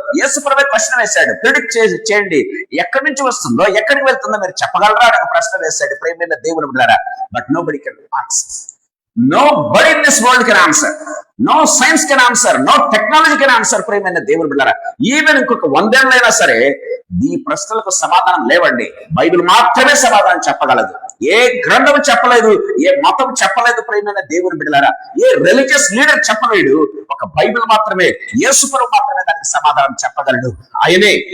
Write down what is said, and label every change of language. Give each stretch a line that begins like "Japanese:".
Telugu: యేసుప్రభువే question వేశాడు, predict చేయండి, ఎక్కడి నుంచి వస్తుందో, ఎక్కడికి వెళ్తుందో మీరు చెప్పగలరా అని ఒక ప్రశ్న వేశాడు. ప్రేమైన దేవుని బిడ్డలారా,
English: But nobody can answer. Nobody in this world can answer. No science can answer. No technology can answer.
Telugu: ప్రేమైన దేవుని బిడ్డలారా, ఈవెన్ ఇంకొక 100 ఏళ్ళైనా సరే ఈ ప్రశ్నలకు సమాధానం లేవండి. బైబిల్ మాత్రమే సమాధానం చెప్పగలదు. ఏ గ్రంథం చెప్పలేదు, ఏ మతం చెప్పలేదు. ప్రేమైన దేవుని బిడ్డలారా, ఏ రిలీజియస్ లీడర్ చెప్పలేడు. ఒక బైబిల్ మాత్రమే, యేసుప్రభువు మాత్రమే దానికి సమాధానం చెప్పగలడు. ఆయనే.